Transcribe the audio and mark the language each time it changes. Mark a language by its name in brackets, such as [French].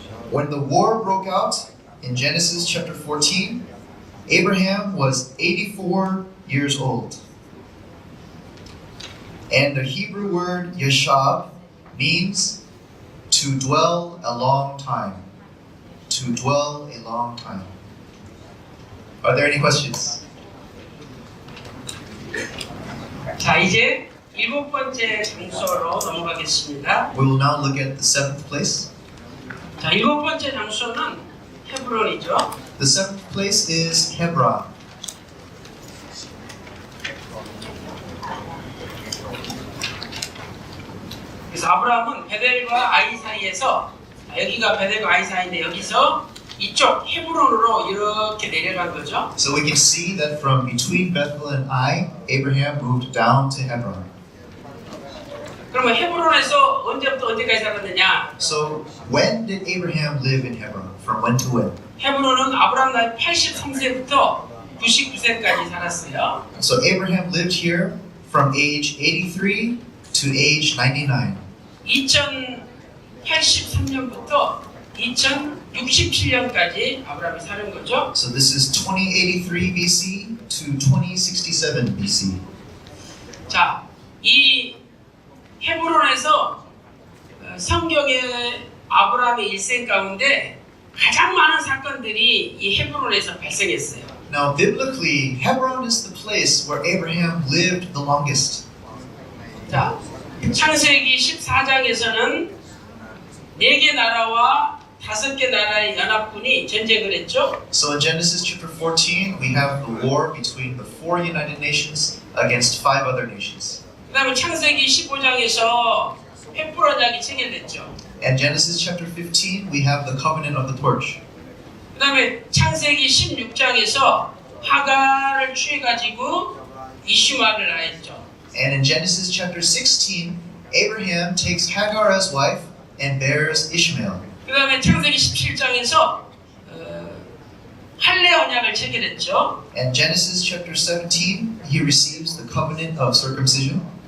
[English] When the war broke out in Genesis chapter 14, Abraham was 84 years old. And the Hebrew word yashab means to dwell a long time. To dwell a long time. Are there any questions? [Korean] 자, 이제 7번째 장소로 넘어가겠습니다. [English] We will now look at the seventh place. [Korean] 자, 7번째 장소는 헤브론이죠. [English] The seventh place is Hebron. [Korean] 그래서 아브라함은 베델과 아이 사이에서, 여기가 베델과 아이 사이인데 여기서 이쪽 헤브론으로 이렇게 내려간 거죠. [English] So we can see that from between Bethel and Ai, Abraham moved down to Hebron. [Korean] 그러면 헤브론에서 언제부터 언제까지 살았느냐? [English] So when did Abraham live in Hebron? From when to when? [Korean] 헤브론은 아브라함 나이 83세부터 99세까지 살았어요. [English] So Abraham lived here from age 83 to age 99. [Korean] 2083년부터 2067년까지 아브라함이 사는 거죠. [English] So this is 2083 BC to 2067 BC. [Korean] 자, 이 헤브론에서 성경의 아브라함의 일생 가운데 가장 많은 사건들이 이 헤브론에서 발생했어요. [English] Now biblically, Hebron is the place where Abraham lived the longest. [Korean] 자, 창세기 14장에서는 4개 나라와 5개 나라의 연합군이 전쟁을 했죠. [English] So in Genesis chapter 14, we have the war between the 4 United Nations against 5 other nations. [Korean] 그 다음에 창세기 15장에서 횃불 언약이 체결됐죠. [English] And Genesis chapter 15, we have the covenant of the torch. [Korean] 그 다음에 창세기 16장에서 하갈을 취해가지고 이슈마를 낳았죠. [English] And in Genesis chapter 16, Abraham takes Hagar as wife and bears Ishmael. [Korean] 그 다음에 창세기 17장에서 할례 언약을 체결했죠. [English] And Genesis chapter 17, he receives the covenant of circumcision.